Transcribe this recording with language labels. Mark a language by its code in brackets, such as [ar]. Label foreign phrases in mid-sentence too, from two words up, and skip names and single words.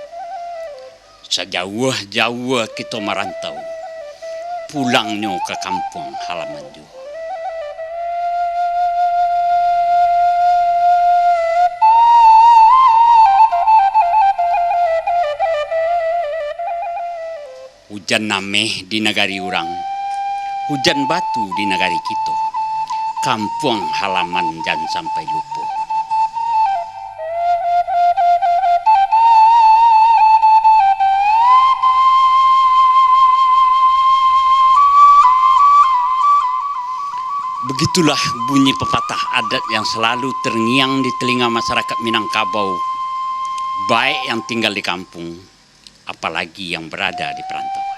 [id] Sejauh-jauh kita merantau, pulangnya ke kampung halaman jua. [min] Hujan nameh di negari urang, hujan batu di negari kita, kampung halaman jan sampai lupa. [id] Begitulah bunyi pepatah adat yang selalu terngiang di telinga masyarakat Minangkabau, baik yang tinggal di kampung, apalagi yang berada di perantauan.